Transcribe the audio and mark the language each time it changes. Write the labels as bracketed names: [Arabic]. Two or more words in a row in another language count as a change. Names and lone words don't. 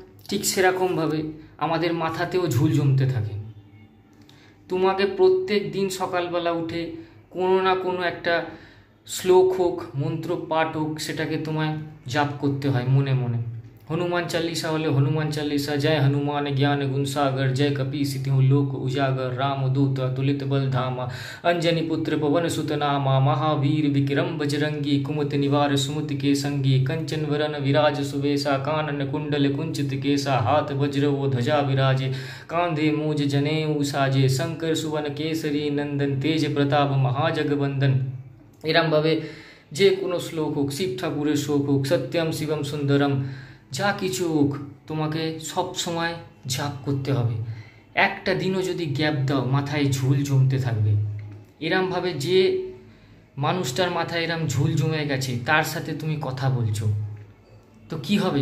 [Bangla] ঠিক সেরকমভাবে আমাদের মাথাতেও ঝুল জমতে থাকে। তোমাকে প্রত্যেক দিন সকালবেলা উঠে কোনো না কোনো একটা শ্লোক হোক, মন্ত্র পাঠ হোক, সেটাকে তোমায় জাপ করতে হয় মনে মনে। হনুমান চালিসা হলে হনুমান চালিসা, [Awadhi] जय हनुमान ज्ञान गुण सागर, जय कपि सिद्धि लोक उजागर, राम दूत अतुलित बल धामा, अंजनी पुत्र पवन सुत नामा, महावीर विक्रम बजरंगी, कुमति निवार सुमति के संगी, कंचन वरन विराज सुवेशा, कानन कुंडल कुंचित केसा, हाथ वज्र वो ध्वजा विराजे, कांधे मूज जनेऊ साजे, शंकर सुवन केसरी नंदन, तेज प्रताप महाजगबंदन। [Bangla] এরমভাবে যে কোনো শ্লোক হোক, শিব ঠাকুরের শ্লোক হোক, [Sanskrit] सत्यम् शिवम् सुन्दरम्, [Bangla] যা কিছু হোক তোমাকে সব সময় জাপ করতে হবে। একটা দিনও যদি গ্যাপ দাও মাথায় ঝুল জমতে থাকবে। এরমভাবে যে মানুষটার মাথায় এরম ঝুল জমে গেছে তার সাথে তুমি কথা বলছো, তো কি হবে?